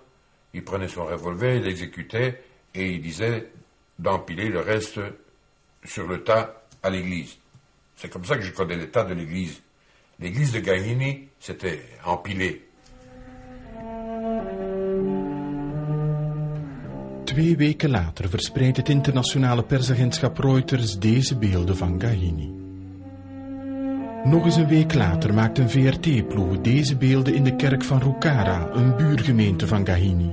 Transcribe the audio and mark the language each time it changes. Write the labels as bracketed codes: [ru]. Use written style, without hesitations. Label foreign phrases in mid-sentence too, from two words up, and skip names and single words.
[fr] Il prenait son revolver, il l'exécutait et il disait d'empiler le reste sur le tas à l'église. C'est comme ça que je connais le tas de l'église. L'église de Gahini, c'était empilé. [nl] 2 weken later verspreidt het internationale persagentschap Reuters deze beelden van Gahini. Nog eens een week later maakt een VRT-ploeg deze beelden in de kerk van Rukara, een buurgemeente van Gahini.